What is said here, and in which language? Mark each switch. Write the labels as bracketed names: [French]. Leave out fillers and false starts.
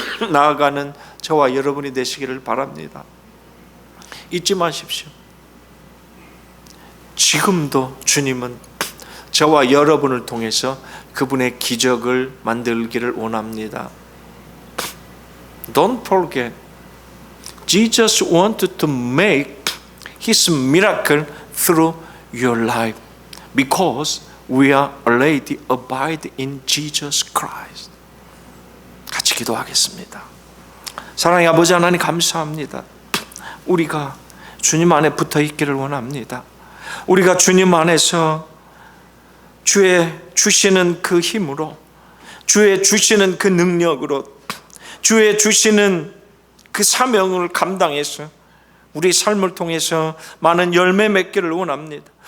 [Korean] 나아가는 저와 여러분이 되시기를 바랍니다. 잊지 마십시오. 지금도 주님은 저와 여러분을 통해서 그분의 기적을 만들기를 원합니다. [English] Don't forget, Jesus wanted to make His miracle through your life because we are already abide in Jesus Christ. [Korean] 같이 기도하겠습니다. 사랑의 아버지 하나님 감사합니다. 우리가 주님 안에 붙어 있기를 원합니다. 우리가 주님 안에서 주의 주시는 그 힘으로, 주의 주시는 그 능력으로, 주의 주시는 그 사명을 감당해서 우리 삶을 통해서 많은 열매 맺기를 원합니다.